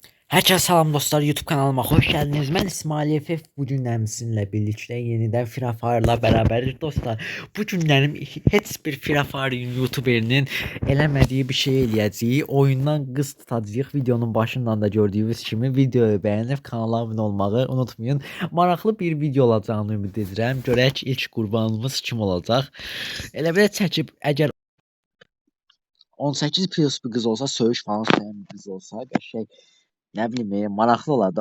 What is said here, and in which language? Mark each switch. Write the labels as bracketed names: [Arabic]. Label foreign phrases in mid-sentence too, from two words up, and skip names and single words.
[Turkish] Herkese selam dostlar, YouTube kanalıma hoş geldiniz. Ben İsmail Efef. Bugün sizinle birlikte yeniden Free Fire'la beraberiz dostlar. [Azerbaijani] Bugün heç bir Free Fire YouTuberinin eləmədiyi bir şey eləyəcəyi oyundan qız tutacağıq. [Turkish] Videonun başından da gördüyünüz kimi videoyu beğenip kanala abone olmayı unutmayın. [Azerbaijani] Maraqlı bir video olacağını ümid edirəm. Görək ilk qurbanımız kim olacaq. Elə belə çəkib əgər 18 plus bir qız olsa, söyüş falan sayan bir qız olsa, qəşəng ne bileyim maraqlı olardı.